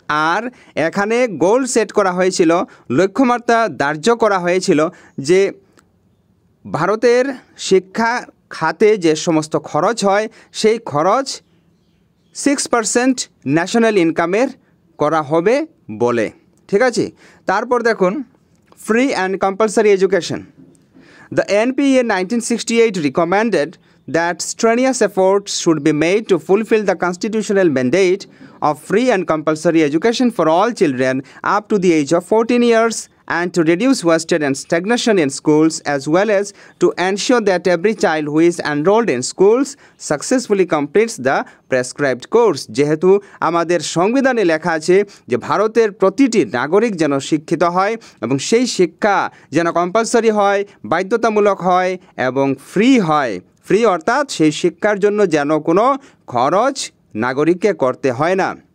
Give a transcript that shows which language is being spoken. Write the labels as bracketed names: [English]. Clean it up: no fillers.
[Bangla] আর এখানে goal set করা হয়েছিল, লক্ষ্যমাত্রা ধার্য করা হয়েছিল যে ভারতের শিক্ষা খাতে যে সমস্ত খরচ হয় সেই খরচ 6% ন্যাশনাল ইনকামের করা হবে বলে। ঠিক আছে, তারপর দেখুন free and compulsory education. [English] The NPA 1968 recommended that strenuous efforts should be made to fulfill the constitutional mandate of free and compulsory education for all children up to the age of 14 years and to reduce wastage and stagnation in schools, as well as to ensure that every child who is enrolled in schools successfully completes the prescribed course. [Bangla] যেহেতু আমাদের সংবিধানে লেখা আছে যে ভারতের প্রতিটি নাগরিক যেন শিক্ষিত হয় এবং সেই শিক্ষা যেন কম্পালসারি হয়, বাধ্যতামূলক হয় এবং ফ্রি হয়। ফ্রি অর্থাৎ সেই শিক্ষার জন্য যেন কোনো খরচ নাগরিককে করতে হয় না।